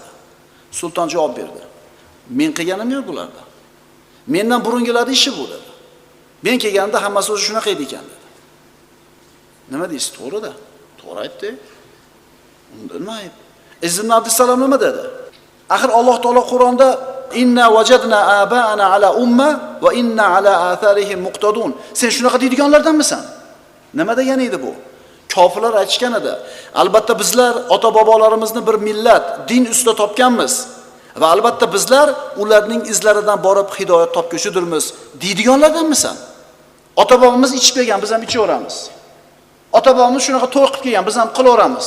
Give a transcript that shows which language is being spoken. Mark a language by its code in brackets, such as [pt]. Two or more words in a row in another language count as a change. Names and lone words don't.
[uz] Sulton javob berdi: "Men qilganim yo'q bularda. Mendan burungilarning ishi bu" dedi. "Men kelganimda hammasi o'zi shunaqa edi ekan" dedi. Nima deysiz? To'g'ri-da. To'g'ri aytdi. Unda nima ayb? Izz ibn Abdussalam nima dedi? Axir Alloh taolo Qur'onda [ar] إنا وجدنا آباءنا على أمة وإنا على آثارهم مقتدون. [uz] Sen shunaqa deydiganlardanmisan? Nima degani edi bu? Kofirlar aytishgan edi. Albatta bizlar ota-bobolarimizni bir millat, din ustida topganmiz va albatta bizlar ularning izlaridan borib hidoyat topguchidirmiz deydiganlardanmisan? Ota-bobomiz ichib kelgan, biz ham ichaveramiz. Ota-bobomiz shunaqa to'y qilib kelgan, biz ham qilaveramiz.